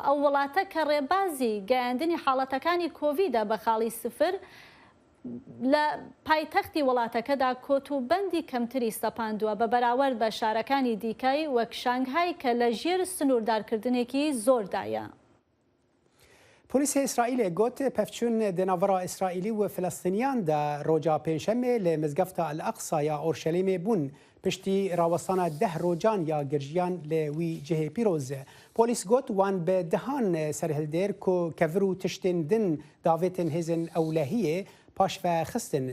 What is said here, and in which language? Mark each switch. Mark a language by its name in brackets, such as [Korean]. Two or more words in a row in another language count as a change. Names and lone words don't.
[Central Kurdish] ئەو وڵاتە کە ڕێبازی گەیاندنی حاڵەتەکانی کۆڤیدە بە خاڵی سفر لە پایتەختی وڵاتەکەدا کۆتوبەندی کەمتری سەپاندووە بە بەراورد بە شارەکانی دیکەی وەک شانگهای کە لە ژێر سنووردارکردنێکی زۆردایە. [Kurdish] پۆلیسê İsraîlê got pevçûn di navara İsraîlî û Filistîniyan de roca pênşemê li mizgefta El Aqsa ya Orşelîmê bûn piştî rawestana 10 rocan ya girjiyan li wî cihê pîroz. Polîs got wan bi dihan serhildêr ku kevir û tiştên din davêtên hêzên ewlehiyê paş ve xistin.